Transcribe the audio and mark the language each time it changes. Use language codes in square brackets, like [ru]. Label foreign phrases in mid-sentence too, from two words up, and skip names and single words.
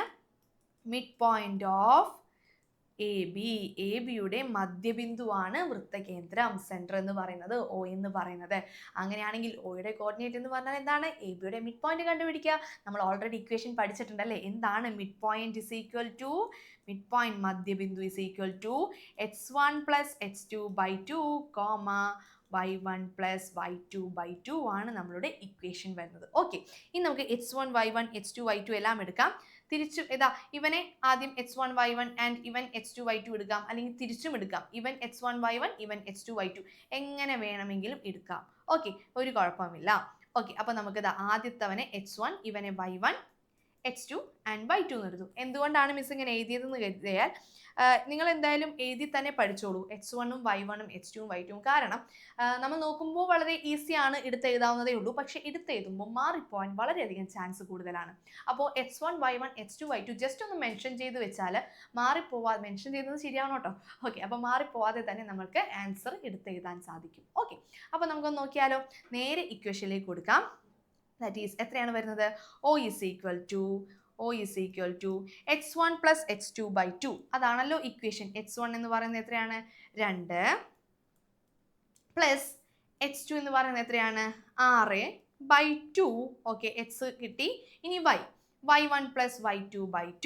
[en] mid point of [ml] ABയുടെ മധ്യബിന്ദുവാണ് വൃത്തകേന്ദ്രം, സെൻറ്റർ എന്ന് പറയുന്നത് O എന്ന് പറയുന്നത്. അങ്ങനെയാണെങ്കിൽ Oയുടെ കോർഡിനേറ്റ് എന്ന് പറഞ്ഞാൽ എന്താണ്? ABയുടെ [en] mid point [ml] കണ്ടുപിടിക്കുക. നമ്മൾ ഓൾറെഡി ഇക്വേഷൻ പഠിച്ചിട്ടുണ്ടല്ലേ. എന്താണ് [en] mid point? is equal to mid point, [ml] മധ്യബിന്ദു [en] is equal to [ml] x1 + x2/2, y1 + y2/2 ആണ് നമ്മളുടെ ഇക്വേഷൻ വരുന്നത്. ഓക്കെ, ഇനി നമുക്ക് x1 y1 x2 y2 എല്ലാം എടുക്കാം. തിരിച്ചും ഇവനെ ആദ്യം x1 y1 ആൻഡ് ഇവൻ x2 y2 എടുക്കാം, അല്ലെങ്കിൽ തിരിച്ചും എടുക്കാം. ഇവൻ x1 y1 ഇവൻ x2 y2 എങ്ങനെ വേണമെങ്കിലും എടുക്കാം. ഓക്കെ, ഒരു കുഴപ്പമില്ല. ഓക്കെ, അപ്പോൾ നമുക്ക് ആദ്യത്തവനെ x1, ഇവനെ y1, x2 and y2 എന്ന് എടുത്തു. എന്തുകൊണ്ടാണ് മിസ് ഇങ്ങനെ എഴുതിയതെന്ന് കരുതിയാൽ നിങ്ങൾ എന്തായാലും എഴുതി തന്നെ പഠിച്ചോളൂ x1ഉം y1ഉം x2ഉം y2ഉം. കാരണം നമ്മൾ നോക്കുമ്പോൾ വളരെ ഈസിയാണ്, എടുത്തെഴുതാവുന്നതേ ഉള്ളൂ. പക്ഷേ എടുത്തെഴുതുമ്പോൾ മാറിപ്പോവാൻ വളരെയധികം ചാൻസ് കൂടുതലാണ്. അപ്പോൾ x1 y1 x2 y2 ജസ്റ്റ് ഒന്ന് മെൻഷൻ ചെയ്ത് വെച്ചാൽ മാറിപ്പോവാതെ, മെൻഷൻ ചെയ്തത് ശരിയാണോ കേട്ടോ. ഓക്കെ, അപ്പോൾ മാറിപ്പോവാതെ തന്നെ നമുക്ക് ആൻസർ എടുത്തെഴുതാൻ സാധിക്കും. ഓക്കെ, അപ്പോൾ നമുക്കൊന്ന് നോക്കിയാലോ. നേരെ ഇക്വേഷനിലേക്ക് കൊടുക്കാം. [en] that is [ml] എത്രയാണ് വരുന്നത്? [en] O is equal to x1 + x2/2. [ml] അതാണല്ലോ ഇക്വേഷൻ. x1 എന്ന് പറയുന്നത് എത്രയാണ്? 2 പ്ലസ് x2 എന്ന് പറയുന്നത് എത്രയാണ്? 6/2. ഓക്കെ, x കിട്ടി. ഇനി y1 + y2/2.